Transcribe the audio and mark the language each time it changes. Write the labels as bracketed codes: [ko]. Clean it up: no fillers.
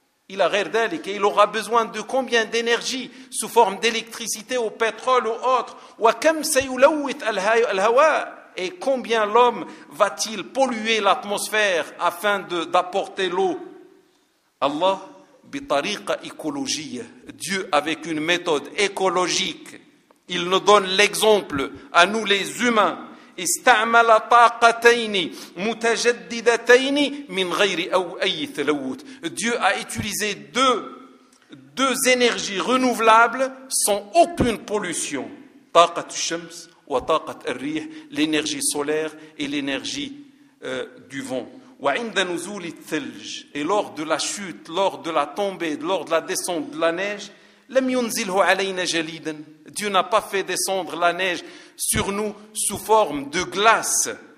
[fr] Il a [ar] غير ذلك, [fr] et il aura besoin de combien d'énergie sous forme d'électricité ou pétrole ou autre؟ [ar] وكم سيلوث الهواء, [fr] et combien l'homme va-t-il polluer l'atmosphère afin d'apporter l'eau؟ Allah [ar] بطريقة إيكولوجية, [fr] Dieu avec une méthode écologique, il nous donne l'exemple à nous les humains. [ar] استعمل طاقتين متجددتين من غير أو أي تلوث. [fr] Dieu a utilisé deux énergies renouvelables sans aucune pollution. [ar] طاقة الشمس وطاقة الريح, [fr] l'énergie solaire et l'énergie du vent. [ar] وعند نزول الثلج, [fr] et lors de la chute, lors de la tombée, lors de la descente de la neige, [ar] لم ينزله علينا جليدا, [fr] Dieu n'a pas fait descendre la neige sur nous sous forme de glace.